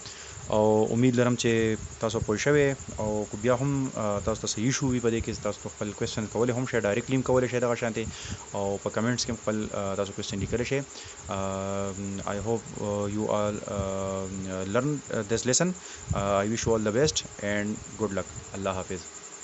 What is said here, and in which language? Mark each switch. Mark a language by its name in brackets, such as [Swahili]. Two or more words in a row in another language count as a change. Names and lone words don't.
[Pashto] او امید لرم چې تاسو پوه شئ او کو بیا هم تاسو ته صحیح شو وي په دې کې تاسو خپل کوېسچن کولای هم شئ، ډایرکټلی هم کولای شئ دغه شانتي او په کمنټس کې خپل تاسو کوېسچن لیکلی شئ. [English] I hope you all learn this lesson. I wish you all the best and good luck. [Urdu] اللہ حافظ.